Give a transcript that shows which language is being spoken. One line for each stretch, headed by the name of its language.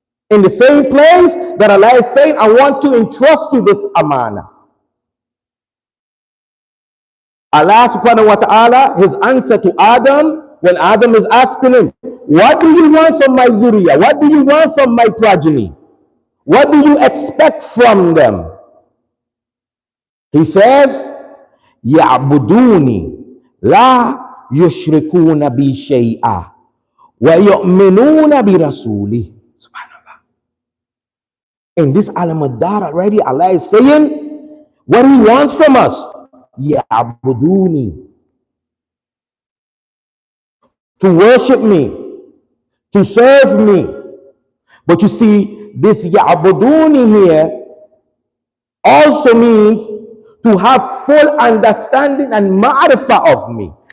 English: In the same place that Allah is saying, I want to entrust you this amana. Allah subhanahu wa ta'ala, his answer to Adam, when Adam is asking him, what do you want from my dhuriyah? What do you want from my progeny? What do you expect from them? He says,
Arabic: يَعْبُدُونِ لَا يُشْرِكُونَ بِي شَيْئًا وَيُؤْمِنُونَ بِرَسُولِهِ.
English: Subhanallah. In this alamuddar already, Allah is saying what he wants from us. يَعْبُدُونِ, to worship me, to serve me. But you see, this يَعْبُدُونِ here also means to have full understanding and ma'rifah of me.